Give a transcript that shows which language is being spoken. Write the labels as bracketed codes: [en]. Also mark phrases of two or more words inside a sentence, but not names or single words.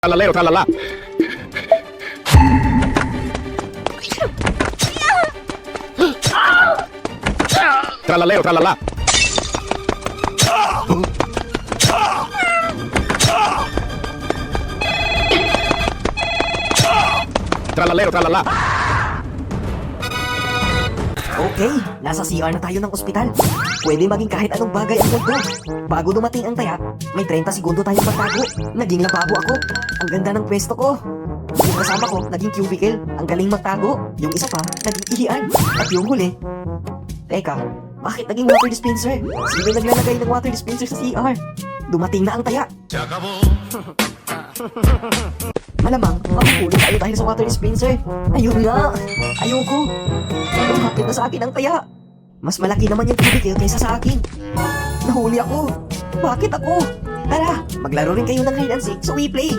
[tl] Tralalero, tralala. Tralalero, tralala. Tralalero, tralala. Okay, nasa CR na tayo ng ospital. Pwede maging kahit anong bagay ang mundo. Bago dumating ang taya, may 30 segundo tayong magtago. Naging lababo ako. Ang ganda ng pwesto ko. Yung kasama ko, naging cubicle. Ang galing magtago. Yung isa pa, naging ihian. At yung huli, teka, bakit naging [en] water dispenser? [tl] Sino naglalagay ng [en] water dispenser [tl] sa CR? Dumating na ang taya. Malamang, makukulit tayo dahil sa [en] water dispenser. [tl] Ayun nga. Ayoko. Lumapit na sa akin ang taya. Mas malaki naman yung cubicle kaysa sa akin. Nahuli ako. Bakit ako? Tara, maglaro rin kayo ng [en] hide and seek [tl] sa WePlay.